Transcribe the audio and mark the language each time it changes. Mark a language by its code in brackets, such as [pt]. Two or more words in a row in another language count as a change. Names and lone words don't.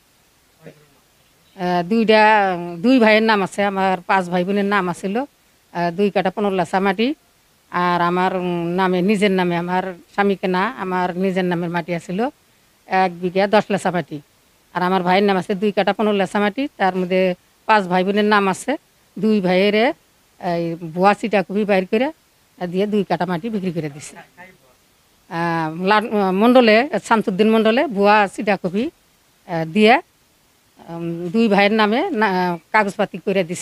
[bn] ২ ভাইয়ের নাম আছে, আমার ৫ ভাই বোনের নাম আছিল, ২ কাঠা ১৫ লেচা মাটি, আর আমার নামে নিজের নামে আমার স্বামীকে না আমার নিজের নামের মাটি আছিল ১ বিঘা ১০ লেচা মাটি, আর আমার ভাইয়ের নাম আছে ২ কাঠা ১৫ লেচা মাটি। তার মধ্যে ৫ ভাই বোনের নাম আছে, ২ ভাইয়ের এই ভুয়া চিটা কপি বাইর করে দিয়ে ২ কাঠা মাটি বিক্রি করে দিছে। মণ্ডলে শামছুদ্দিন মণ্ডলে ভুয়া চিটা কপি দিয়ে ২ ভাইয়ের নামে কাগজপাতি করে দিছে।